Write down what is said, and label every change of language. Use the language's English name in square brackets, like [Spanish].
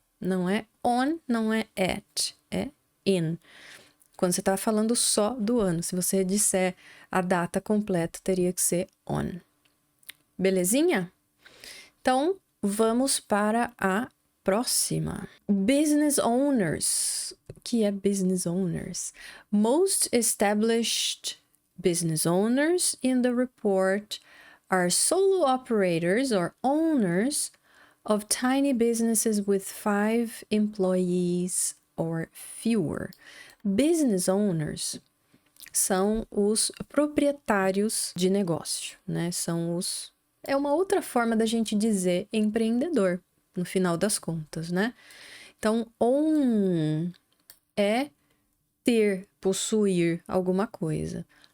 [Portuguese] Não é on, não é at, é in. Quando você está falando só do ano. Se você disser a data completa, teria que ser on. Belezinha? Então, vamos para a próxima. Business owners. O que é business owners? [English] Most established business owners in the report are solo operators or owners of tiny businesses with 5 employees or fewer. [Portuguese] Business owners são os proprietários de negócio, né? É uma outra forma da gente dizer empreendedor, no final das contas, né? Então, own é ter, possuir alguma coisa.